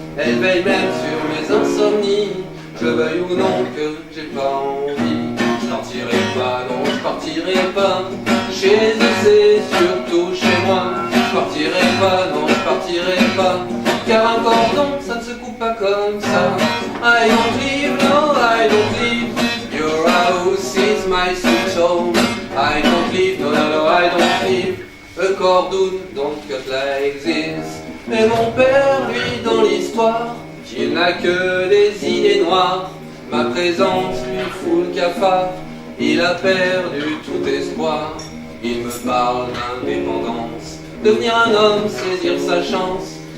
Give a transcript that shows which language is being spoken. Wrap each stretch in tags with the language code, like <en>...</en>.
<fr>Elle veille même sur mes insomnies, je le veuille ou non que j'ai pas envie. Je partirai pas, non je partirai pas, chez eux c'est surtout chez moi. Je partirai pas, non je partirai pas, car un cordon ça ne se coupe pas comme ça.</fr> <en>I don't leave, no I don't leave, your house is my sweet home. I don't leave, no, no, no, I don't leave. A cordon don't cut like this.</en> <fr>Et mon père, lui, dans l'histoire, il n'a que des idées noires. Ma présence lui fout le cafard. il a perdu tout espoir. Il me parle d'indépendance, devenir un homme, saisir sa chance.</fr>